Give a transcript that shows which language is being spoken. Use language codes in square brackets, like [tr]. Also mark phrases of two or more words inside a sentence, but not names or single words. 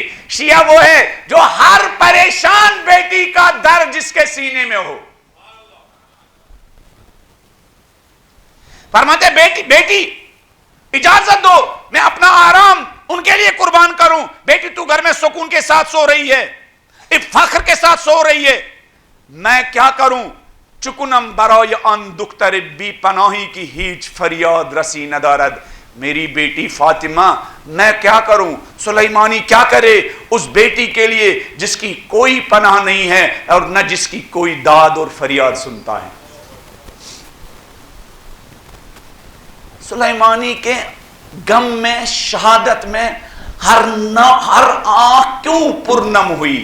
[ur] شیعہ وہ ہے جو ہر پریشان بیٹی کا درد جس کے سینے میں ہو۔ فرماتے بیٹی اجازت دو، میں اپنا آرام ان کے لیے قربان کروں۔ بیٹی تو گھر میں سکون کے ساتھ سو رہی ہے، فخر کے ساتھ سو رہی ہے، میں کیا کروں؟ [fa] چکنم برای آن دختر بی پناہی کی ہیچ فریاد رسی ندارد، [ur] میری بیٹی فاطمہ میں کیا کروں؟ سلیمانی کیا کرے اس بیٹی کے لیے جس کی کوئی پناہ نہیں ہے اور نہ جس کی کوئی داد اور فریاد سنتا ہے۔ سلیمانی کے غم میں، شہادت میں ہر آنکھ کیوں پرنم ہوئی؟